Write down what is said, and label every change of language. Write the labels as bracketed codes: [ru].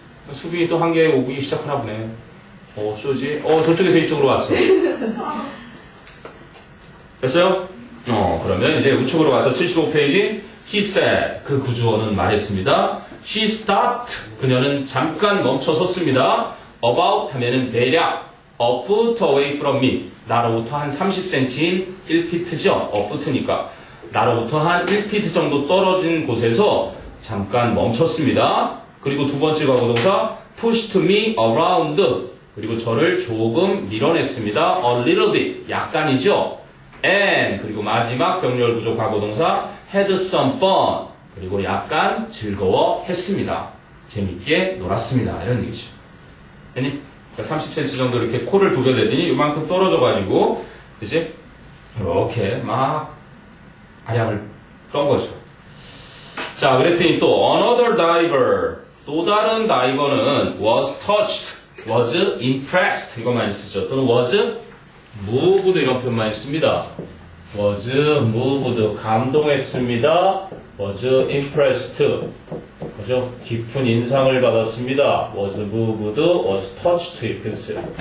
[ko] 수빈이 또 한 개 오기 시작하나 보네. 쇼지? 저쪽에서 이쪽으로 왔어. 됐어요? 그러면 이제 우측으로 가서 75페이지. [en] He said. [ko] 그 구주어는 말했습니다. [en] She stopped. [ko] 그녀는 잠깐 멈춰섰습니다. [en] About [ko] 하면은 대략 [en] a foot away from me. [ko] 나로부터 한 30cm인 1피트죠? a foot니까. 나로부터 한 1피트 정도 떨어진 곳에서 잠깐 멈췄습니다. 그리고 두 번째 과거동사 [en] pushed me around. [ko] 그리고 저를 조금 밀어냈습니다. [en] A little bit. [ko] 약간이죠? And 그리고 마지막 병렬 구조 과거동사 [en] had some fun. [ko] 그리고 약간 즐거워했습니다. 재밌게 놀았습니다. 이런 얘기죠. 아니, 30cm 정도 이렇게 코를 부벼대더니 이만큼 떨어져가지고, 그치? 이렇게 막 아량을 떤 거죠. 자, 그랬더니 또 [en] another diver. [ko] 또 다른 다이버는 [en] was touched, was impressed. [ko] 이거 많이 쓰죠. 또는 was moved 이런 표현 많이 씁니다. [en] was moved. [ko] 감동했습니다. [en] was impressed. 그죠? [ko] 깊은 인상을 받았습니다. [en] was moved, was touched [ko] 이렇게 써요.